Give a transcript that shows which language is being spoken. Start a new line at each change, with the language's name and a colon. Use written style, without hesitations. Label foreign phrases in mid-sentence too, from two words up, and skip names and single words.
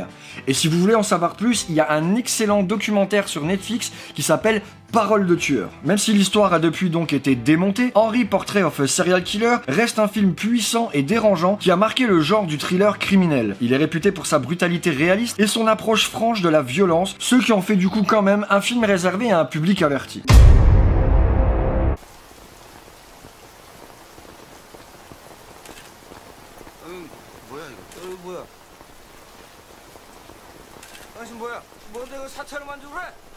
French: Et si vous voulez en savoir plus, il y a un excellent documentaire sur Netflix qui s'appelle Parole de tueur. Même si l'histoire a depuis donc été démontée, Henry, Portrait of a Serial Killer reste un film puissant et dérangeant qui a marqué le genre du thriller criminel. Il est réputé pour sa brutalité réaliste et son approche franche de la violence, ce qui en fait du coup quand même un film réservé à un public averti.
Korean: 뭐야? 뭔데 그 사찰을 만들고 그래?